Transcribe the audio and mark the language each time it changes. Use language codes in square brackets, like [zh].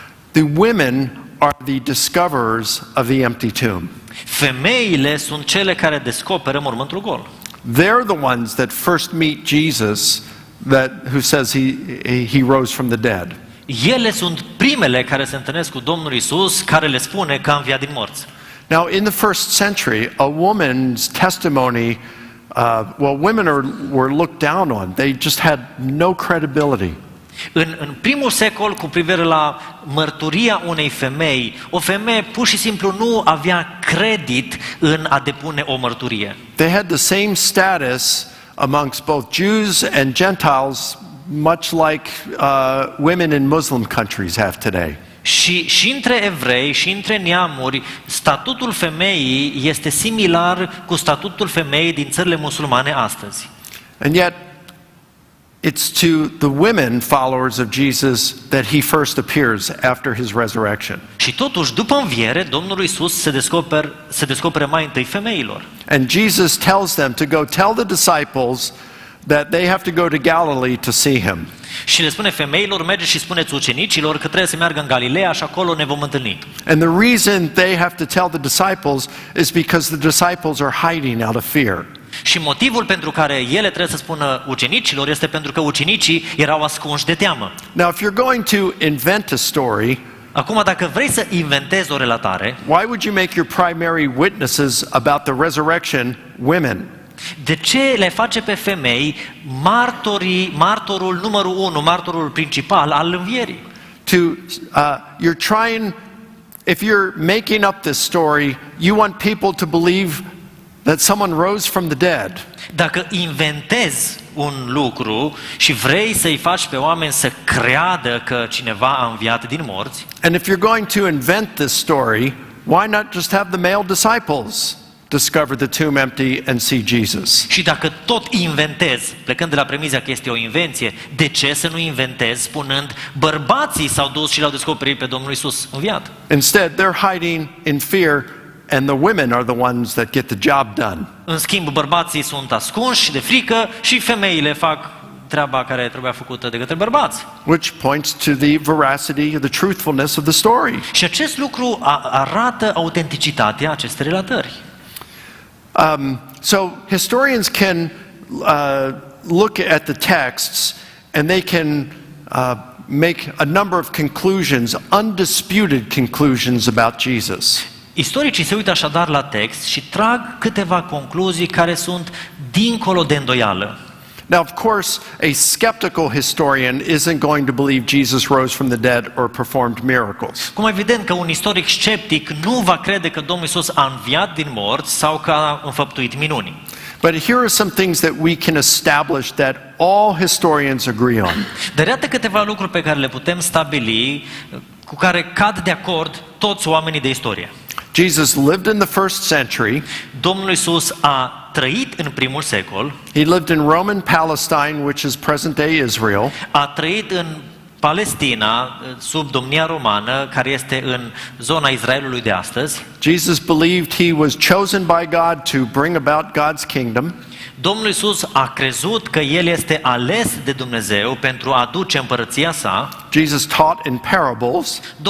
[en] The women are the discoverers of the empty tomb. [ro] Femeile sunt cele care descoperă mormântul gol. [en] They're the ones that first meet Jesus, who says he rose from the dead. [ro] Ele sunt primele care se întâlnesc cu Domnul Isus, care le spune că a înviat din morți. [en] Now, in the first century, a woman's testimony, women were looked down on. They just had no credibility. [ro] În primul secol, cu privire la mărturia unei femei, o femeie pur și simplu nu avea credit în a depune o mărturie. [en] They had the same status amongst both Jews and Gentiles, much like women in Muslim countries have today. [ro] Și între evrei și între neamuri, statutul femeii este similar cu statutul femeii din țările musulmane astăzi. [en] And yet, it's to the women followers of Jesus that he first appears after his resurrection. [ro] Și totuși, după înviere, Domnul Isus se descoperă mai întâi femeilor. [en] And Jesus tells them to go tell the disciples that they have to go to Galilee to see him. [ro] Și le spune femeilor, mergeți și spuneți ucenicilor că trebuie să meargă în Galileea și acolo ne vom întâlni. [en] And the reason they have to tell the disciples is because the disciples are hiding out of fear. [ro] Și motivul pentru care ele trebuie să spună ucenicilor este pentru că ucenicii erau ascunși de teamă. [en] Now, if you're going to invent a story, [ro] Acum, dacă vrei să inventezi o relatare, [en] why would you make your primary witnesses about the resurrection women? [ro] de ce le face pe femei martorul numărul 1, martorul principal al învierii? [en] You're trying, if you're making up this story, you want people to believe that someone rose from the dead. [ro] Dacă inventezi un lucru și vrei să-i faci pe oameni să creadă că cineva a înviat din morți, [en] And if you're going to invent this story, why not just have the male disciples discover the tomb empty and see Jesus? [ro] și dacă tot inventezi, plecând de la premiza că este o invenție, de ce să nu inventezi spunând bărbații s-au dus și l-au descoperit pe Domnul Isus înviat? [en] Instead, they're hiding in fear, and the women are the ones that get the job done. [ro] În schimb, bărbații sunt ascunși de frică și femeile fac treaba care trebuia făcută de către bărbați. [en] Which points to the veracity, the truthfulness of the story. [ro] Și acest lucru arată autenticitatea acestei relatări. [en] So historians can look at the texts and they can make a number of conclusions, undisputed conclusions about Jesus. [ro] Istoricii se uită așadar la text și trag câteva concluzii care sunt dincolo de îndoială. [en] Now, of course, a skeptical historian isn't going to believe Jesus rose from the dead or performed miracles. [ro] Cum evident că un istoric sceptic nu va crede că Domnul Iisus a înviat din morți sau că a înfăptuit minuni. [en] But here are some things that we can establish that all historians agree on. [ro] Dar iată câteva lucruri pe care le putem stabili, cu care cad de acord toți oamenii de istorie. [en] Jesus lived in the first century. [ro] Domnul Iisus a trăit în primul secol. [en] He lived in Roman Palestine, which is present-day Israel. [ro] A trăit în Palestina, sub domnia romană, care este în zona Israelului de astăzi, [en] Jesus believed he was chosen by God to bring about God's kingdom. [ro] Domnul Iisus a crezut că El este ales de Dumnezeu pentru a aduce împărăția sa. [en] Jesus taught in parables.